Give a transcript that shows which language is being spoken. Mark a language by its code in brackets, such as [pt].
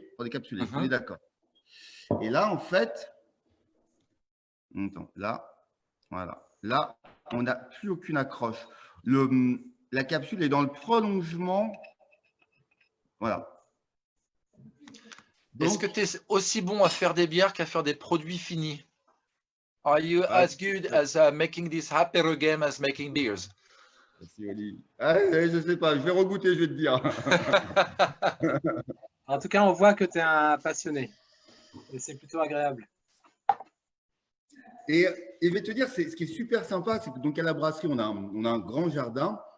[fr] On est capsulé, on est d'accord. Et là, en fait, attends, là, voilà. Là, on n'a plus aucune accroche. La capsule est dans le prolongement. Voilà. Est-ce que tu es aussi bon à faire des bières qu'à faire des produits finis? [en] Are you as good as making this happier game as making beers? [fr] Je ne sais pas, je vais regoûter, je vais te dire. En tout cas, on voit que tu es un passionné. Et c'est plutôt agréable. Et je vais te dire, ce qui est super sympa, c'est que donc à la brasserie, on a un grand jardin.